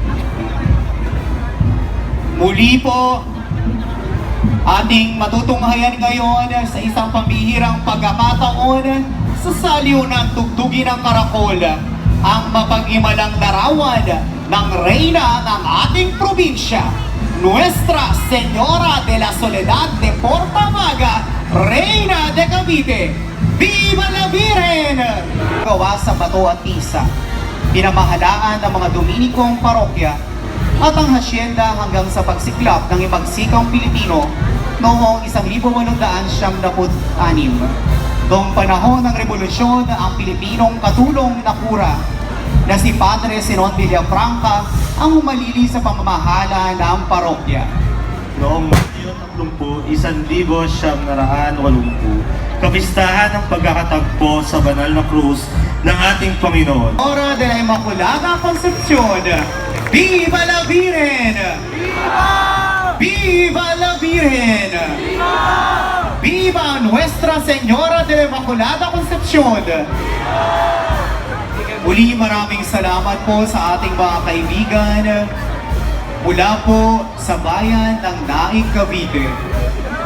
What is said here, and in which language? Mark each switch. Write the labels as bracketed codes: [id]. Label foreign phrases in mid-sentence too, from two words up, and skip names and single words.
[tl] Muli po, ating matutunghayan ngayon sa isang pambihirang pagkakataon sa saliw ng tugtugin ng karakol, ang mapag-imalang larawan ng reyna ng ating probinsya, [es] Nuestra Señora de la Soledad de Portamaga, Reyna de Cavite. Viva la Virgen! [tl] Gawa sa bato at tisa, pinamahalaan ng mga Dominikong parokya at ang hasyenda hanggang sa pagsiklap ng ibagsikang Pilipino noong 1876. Noong panahon ng Revolusyon, ang Pilipinong katulong na kura na si Padre Sinon Villafranca ang humalili sa pamamahala ng parokya. Noong Mayo 30, 1980, kapistahan ng pagkakatagpo sa banal na krus ng ating Panginoon. [es] Hora de la Inmaculada Concepción. Viva la Virgen! Viva! Viva la Virgen! Viva! Viva Nuestra Señora de la Inmaculada Concepción! [tl] Muli maraming salamat po sa ating mga kaibigan mula po sa bayan ng Naik, Cavite.